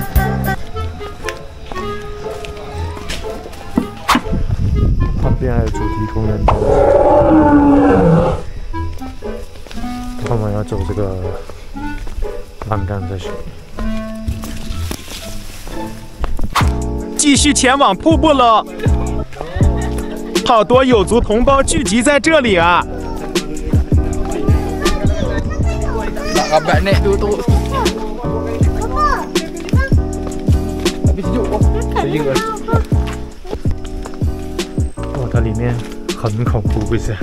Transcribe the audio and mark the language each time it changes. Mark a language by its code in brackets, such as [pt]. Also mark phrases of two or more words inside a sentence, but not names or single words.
[zh] 旁邊還有主題公園，我們要走這個欄杆再去。繼續前往瀑布了，好多有族同胞聚集在這裡啊。哇，它裡面很恐怖，不是？